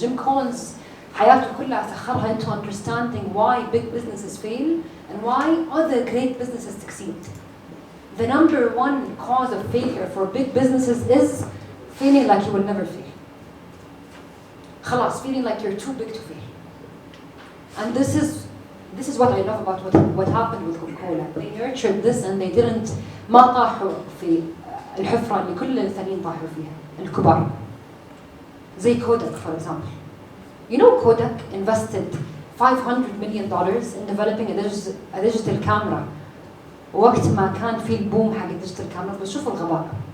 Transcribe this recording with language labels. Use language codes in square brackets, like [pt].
[en] Jim Collins حياته كلها سخرها into understanding why big businesses fail and why other great businesses succeed. The number one cause of failure for big businesses is feeling like you will never fail. خلاص, feeling like you're too big to fail. And this is what I love about what happened with Coca-Cola. [ar] They nurtured this and they didn't ما طاحوا في الحفرة اللي كل الثانيين طاحوا فيها الكبار. [en] زي Kodak, for example. You know Kodak invested $500 million in developing a digital camera. [ar] وقت ما كان في البوم حق الديجيتال كاميرا, بس شوفوا الغباء.